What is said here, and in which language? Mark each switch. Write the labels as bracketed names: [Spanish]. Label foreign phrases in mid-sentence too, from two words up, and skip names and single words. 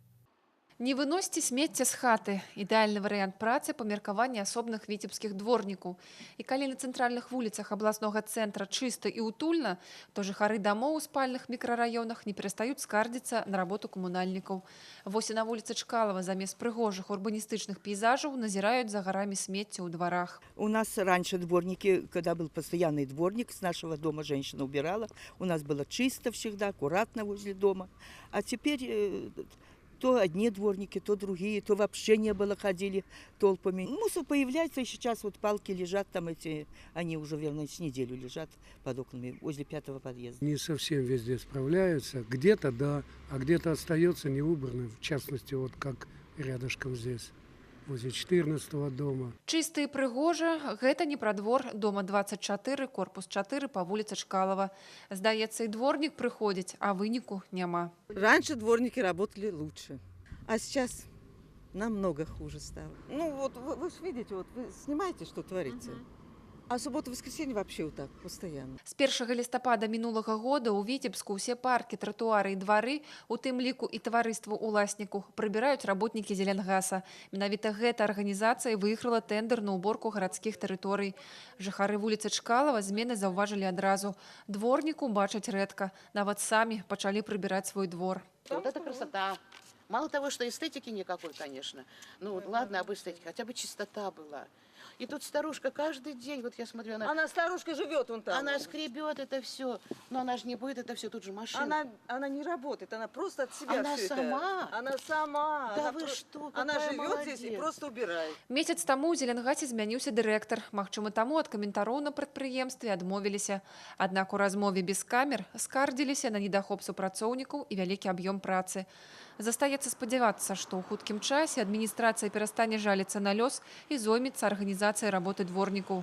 [Belarusian] Не выносьце смецце з хаты. Ідэальны варыянт працы па меркаванні асобных віцебскіх дворнікаў. І калі на цэнтральных вуліцах абласнога цэнтра чыста і утульна, то жыхары дамоў у спальных мікрараёнах не перастаюць скардзіцца на работу камунальнікаў. Вось і на вуліцы Чкалова замест прыгожых урбаністычных пейзажаў назіраюць за гарамі смецця ў дварах. [Russian] У нас раньше дворники, когда был постоянный дворник, с нашего дома женщина убирала, у нас было чисто всегда, аккуратно возле дома. А теперь то одни дворники, то другие, то вообще не было, ходили толпами. Мусор появляется, и сейчас вот палки лежат там эти, они уже, верно, с неделю лежат под окнами возле 5-го подъезда. Не совсем везде справляются, где-то да, а где-то остается неубранным, в частности, вот как рядышком здесь. Возле 14-го дома. [Belarusian] Чысты і прыгожа, гэта не пра двор дома 24, корпус 4 па вуліцы Чкалова. Здаецца, і дворнік прыходзіць, а выніку няма. [Russian] Раньше дворники работали лучше, а сейчас намного хуже стало. Ну вот вы же видите, вот вы снимаете, что творится. А субботу-воскресенье вообще вот так, постоянно. [Belarusian] З 1 лістапада мінулага года ў Віцебску ўсе паркі, тратуары і двары, у тым ліку і таварыству уласніку, прыбіраюць работнікі Зеленгаса. Менавіта гэта арганізацыя выйграла тэндэр на уборку гарадскіх тэрыторый. Жыхары вуліцы Чкалова змены заўважылі адразу. Дворніку бачаць рэдка. Нават самі пачалі прыбіраць свой двор. [Russian] Вот это красота. Мало того, что эстетики никакой, конечно. Ну ладно, об эстетике, хотя бы чистота была. И тут старушка каждый день, вот я смотрю, Она старушка живет вон там. она скребет это все, но она же не будет это все, тут же машина. Она не работает, она просто от себя Она всё сама? это. Она сама. Да она вы что, Она какая живет здесь и молодец. просто убирает. [Belarusian] Месяц таму ў Зеленгасе змяніўся дырэктар. Магчыма, таму ад каментароў на прадпрыемстве адмовіліся. Аднак у размове без камер скардзіліся на недахоп супрацоўнікаў і вялікі аб'ём працы. Застаецца спадзявацца, што ў хуткім часе адміністрацыя перастане жаліцца на лёс і зоймецца арганізацыяй работы дворнікаў.